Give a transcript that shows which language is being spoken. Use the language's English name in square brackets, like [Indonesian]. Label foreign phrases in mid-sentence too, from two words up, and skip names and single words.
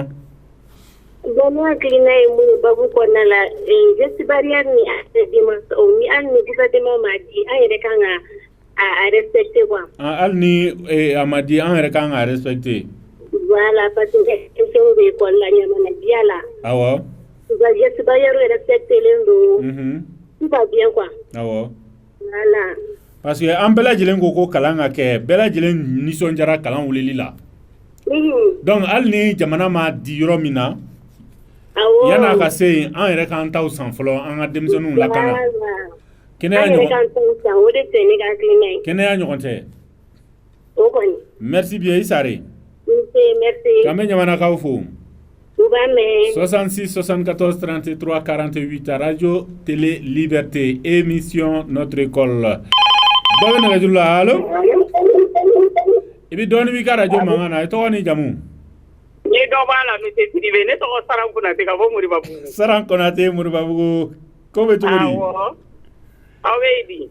[Bambara] ne hakilina ye mun ye babu kɔnɔna la [French] geste barrière [Bambara] ni dimanche ni an ni gouvernement ma di an yɛrɛ kan ka a respecter quoi hali ni a ma di an yɛrɛ kan ka respecter [French] voilà parce que [Bambara] denmisɛnw bɛ école la Ɲamana diya la awɔ [French] geste barrière respecter [Bambara] len don [French] tout va bien quoi [Bambara] awɔ voilà [French] parce que [Bambara] an bɛɛ lajɛlen ko kalan ka kɛ bɛɛ lajɛlen nisɔndiyara kalan wulili la donc hali ni jamana ma di yɔrɔ min na yan'a ka se yen an yɛrɛ k'an taw san fɔlɔ an ka denmisɛnninw lakana kɛnɛya ɲɔgɔn tɛ [French] merci bien [Bambara] i Sare k'an bɛ ɲamanakaw fo 66 74 33 48 radio télé liberté émission notre école dɔ bɛ nɛgɛjuru la allo i bɛ dɔɔnin b'i ka radio mankan na i tɔgɔ ni jamu ni dɔ b'a la monsieur Sidibe ne tɔgɔ Saran Konate ka bɔ Moribabugu Saran Konate Moribabugu ko bɛ cogo di aw bɛ yen di